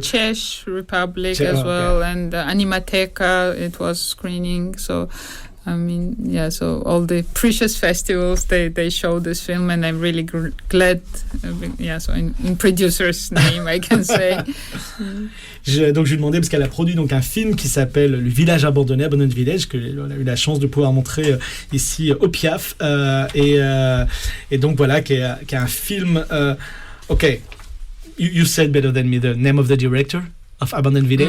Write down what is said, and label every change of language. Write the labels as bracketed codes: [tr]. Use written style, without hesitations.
[en] Czech Republic as well, and Animateca, it was screening. So I mean, so all the precious festivals, they show this film, and I'm really glad. So in producer's name, I can say. [fr] Donc je lui demandais, parce qu'elle a produit donc un film qui s'appelle Le Village Abandonné, Abandoned Village, que on a eu la chance de pouvoir montrer ici au Piaf, et donc voilà, qui est un film. [en] Okay, you said better than me the name of the director of Abandoned Village.